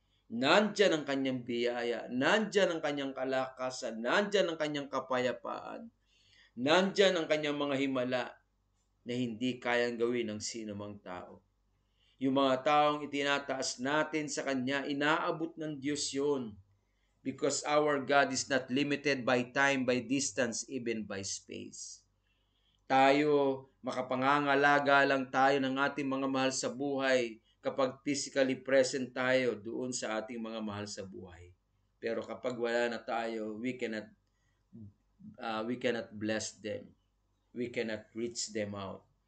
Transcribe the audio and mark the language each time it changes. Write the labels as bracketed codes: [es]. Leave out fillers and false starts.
[tl] Nandyan ang kanyang biyaya, nandyan ang kanyang kalakasan, nandyan ang kanyang kapayapaan, nandyan ang kanyang mga himala na hindi kayang gawin ng sino mang tao. Yung mga taong itinataas natin sa Kanya, inaabot ng Diyos yun. [en] Because our God is not limited by time, by distance, even by space. [tl] Tayo, makapangangalaga lang tayo ng ating mga mahal sa buhay kapag physically present tayo doon sa ating mga mahal sa buhay. Pero kapag wala na tayo, [en] we cannot bless them. We cannot reach them out.